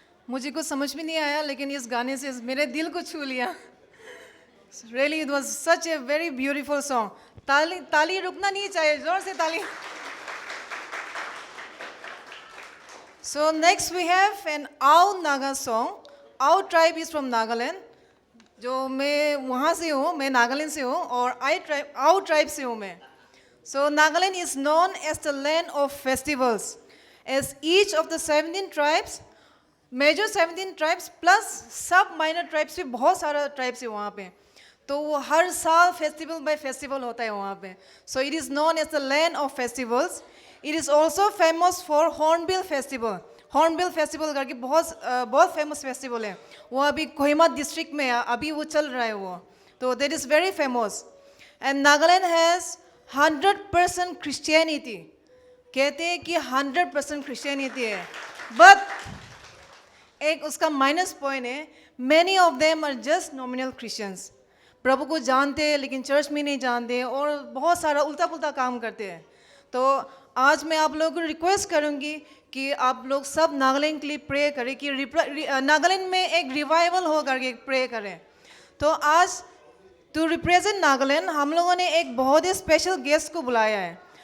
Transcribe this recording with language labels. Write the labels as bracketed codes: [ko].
[hi] मुझे कुछ समझ में नहीं आया लेकिन इस गाने से मेरे दिल को छू लिया. [en] Really it was such a very beautiful song. [hi] ताली ताली रुकना नहीं चाहिए, जोर से ताली. [en] So next we have an Ao Naga song. Ao tribe is from Nagaland. [hi] जो मैं वहाँ से हूँ, मैं नागालैंड से हूँ और Ao tribe से हूँ मैं. [en] So Nagaland is known as the land of festivals, as each of the 17 tribes, major 17 tribes plus सब minor tribes [hi] भी बहुत सारा tribes है वहाँ पे. तो वो हर साल festival by festival होता है वहाँ पे. [en] So it is known as the land of festivals. It is also famous for Hornbill Festival. [hi] Hornbill Festival करके बहुत famous festival है. वो अभी कोहिमा district में है, अभी वो चल रहा है वो. [en] तो that is very famous. And Nagaland has 100% Christianity. [hi] कहते हैं कि 100% Christianity है. [en] But [hi] एक उसका minus point है, [en] many of them are just nominal Christians. [hi] प्रभु को जानते हैं लेकिन चर्च में नहीं जानते और बहुत सारा उल्टा पुल्टा काम करते हैं. तो आज मैं आप लोगों को रिक्वेस्ट करूंगी कि आप लोग सब नागालैंड के लिए प्रे करें कि नागालैंड में एक रिवाइवल हो करके प्रे करें. तो आज टू रिप्रेजेंट नागालैंड हम लोगों ने एक बहुत ही स्पेशल गेस्ट को बुलाया है.